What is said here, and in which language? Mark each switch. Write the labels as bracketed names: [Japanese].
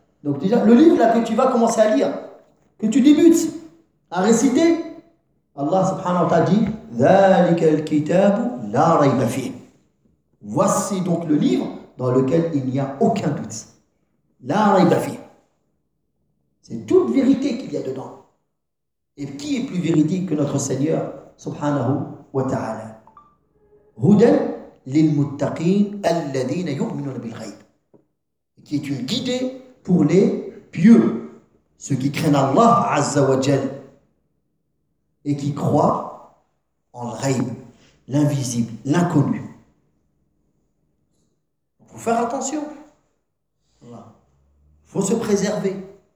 [French] Donc déjà, le livre là que tu vas commencer à lire, que tu débutes à réciter, Allah subhanahu wa ta'ala dit [Arabic] ذلك الكتاب لا ريب فيه. [French] Voici donc le livre dans lequel il n'y a aucun doute. [Arabic] لا ريب فيه. [French] C'est toute vérité qu'il y a dedans. Et qui est plus véridique que notre Seigneur subhanahu wa ta'ala? [Arabic] هدى للمتقين الذين يؤمنون بالغيب. [French] Qui est une guidée pour les pieux, ceux qui craignent Allah azza wa jal et qui croient en l'ghaïb, l'invisible, l'inconnu. Il faut faire attention. Il faut se préserver.